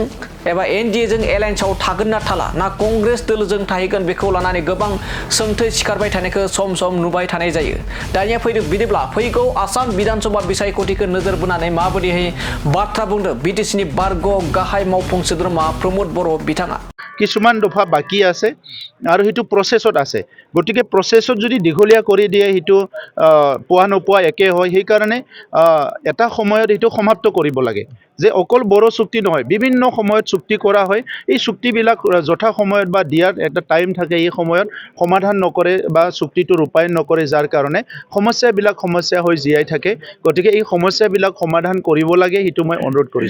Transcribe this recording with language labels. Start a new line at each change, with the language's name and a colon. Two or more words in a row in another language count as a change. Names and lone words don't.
Bodo: जों एलायन्सआव थागोन ना थाला ना कंग्रेस दोलोजों थाहैगोन बेखौ लानानै गोबां सोंथि सिखारबाय थानायखौ सम सम नुबाय थानाय जायो दानिया बिदिब्ला फैगौ आसाम विधानसभा बिसायख'थिखौ नोजोर बोनानै माबायदिहाय बाथ्रा बुंदों BTCनि बारग' गाहाय मावफुं सोद्रोमा प्रमोद बर' बिथाङा
Assamese: কিছুমান দফা বাকি আছে আৰু হেতু প্ৰসেছত আছে গতিকে প্ৰসেছত যদি দীঘলীয়া কৰি দিয়ে হেতু পোৱা নোপোৱা একে হয় সেই কাৰণে এটা সময়ত হেতু সমাপ্ত কৰিব লাগে যে অকল বড় চুক্তি নহয় বিভিন্ন সময়ত চুক্তি কৰা হয় এই চুক্তিবিলাক যথা সময়ত বা দিয়াৰ এটা টাইম থাকে এই সময়ত সমাধান নকৰে বা চুক্তিটো ৰূপায়ণ নকৰে যাৰ কাৰণে সমস্যা হৈ জীয়াই থাকে গতিকে এই সমস্যাবিলাক সমাধান কৰিব লাগে হেতু মই অনুৰোধ কৰিছো